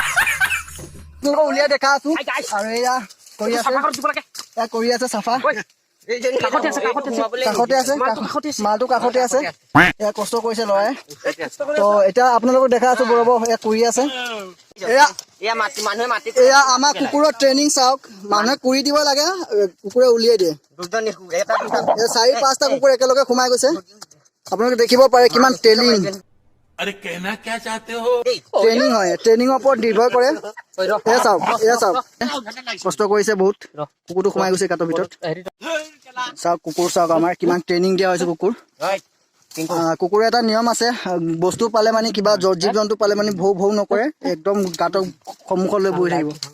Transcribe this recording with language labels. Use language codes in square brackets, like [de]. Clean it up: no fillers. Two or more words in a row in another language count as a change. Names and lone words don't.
[as] উলিয়াই দেখা আছো আৰু এয়া কৰি আছে চাফা কাষতে আছে মালটো কাষতে আছে এয়া কষ্ট কৰিছে ল'ৰাই তো এতিয়া আপোনালোকক দেখা আছো বৰব এয়া কৰি আছে এয়া আমাৰ কুকুৰৰ ট্ৰেইনিং চাওক মানুহে কৰি দিব লাগে কুকুৰে উলিয়াই দিয়ে 4-5টা কুকুৰ একেলগে সোমাই গৈছে আপোনালোকে দেখিব পাৰে কিমান ট্ৰেইনিং [hi] अरे कहना क्या चाहते हो [as] ট্ৰেইনিং হয় ট্ৰেইনিঙৰ ওপৰত নিৰ্ভৰ কৰে এয়া চাওক কষ্ট কৰিছে বহুত কুকুৰটো সোমাই গৈছে গাঁতৰ ভিতৰত চাওক কুকুৰ চাওক আমাৰ কিমান ট্ৰেইনিং দিয়া হৈছে কুকুৰ কুকুৰৰ এটা নিয়ম আছে বস্তু পালে মানে কিবা জীৱ জন্তু পালে মানে ভৌ ভৌ নকৰে একদম গাঁতৰ সন্মুখলৈ বহি থাকিব